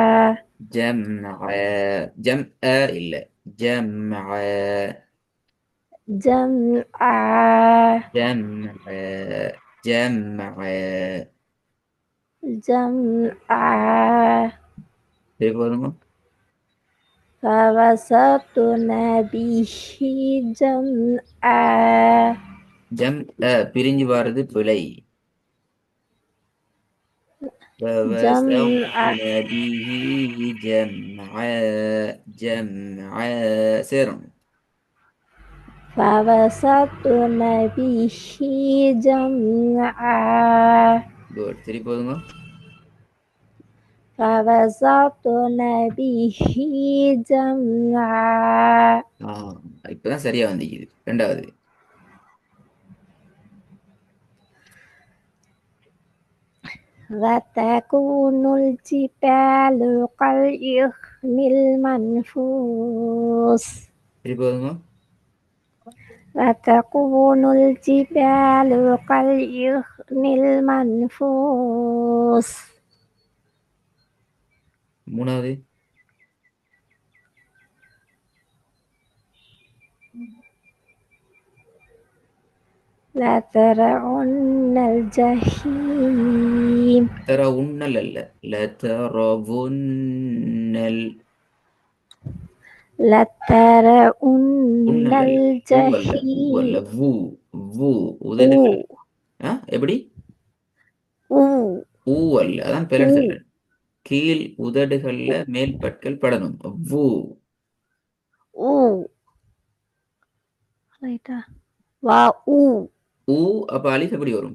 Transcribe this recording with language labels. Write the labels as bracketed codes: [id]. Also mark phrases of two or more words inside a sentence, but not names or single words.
[ar] جمعا இல்ல جمعا جمعا جمعا جمعا جمعا [ta] சரி போதுங்க. [ar] فبسطن به جمعا [ta] பிரிஞ்சு வர்றது பிழை. சேரும். [ar] فبسطن به جمعا [ta] சரி போதுங்க. [ar] فبسطن به جمعا [ta] இப்பதான் சரியா வந்திக்குது. ரெண்டாவது [ar] وتكون الجبال كالعهن المنفوش [ta] சரி போதுங்க. [ar] وتكون الجبال كالعهن المنفوش [ta] மூணாவது [ar] لترون الجحيم ترونل அல்ல لترونل لترون الجحيم [ta] எப்படி ஊ அல்ல, அதான் பேலன் சொல்றேன். கீழ் உதடுகள்ல மேல் பற்கள் படணும். ஊ ஊ அப்ப அலிஃப் எப்படி வரும்?